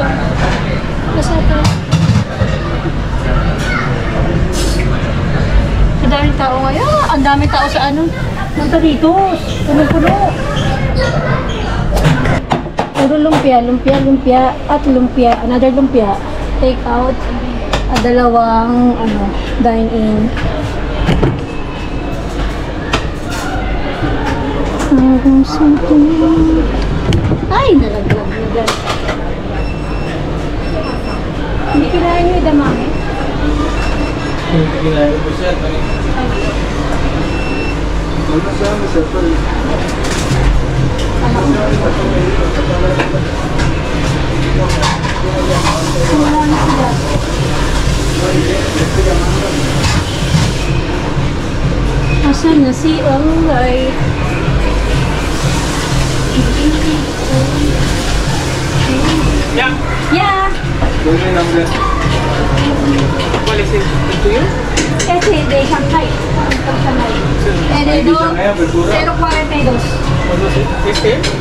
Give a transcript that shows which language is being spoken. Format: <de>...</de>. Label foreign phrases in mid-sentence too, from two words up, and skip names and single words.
<tl>Kasato. Ang daming tao ngayon. Ang daming tao sa ano? Montaritos. Puno-puno. Puro lumpia, lumpia, lumpia, at lumpia.</tl> <en>Another lumpia. Take out.</en> <tl>At dalawang ano, dine-in. Ay, nalaglag na dyan. Hindi kailangan nyo idamami. Ginagawa ko siya. Wala na sila. Asan na si Alay?</tl> <es>Ya.</es> <en>Yeah.</en> <es>¿Cuál es el tuyo? Ese de Shanghai. El 042. ¿Cuál es este?</es>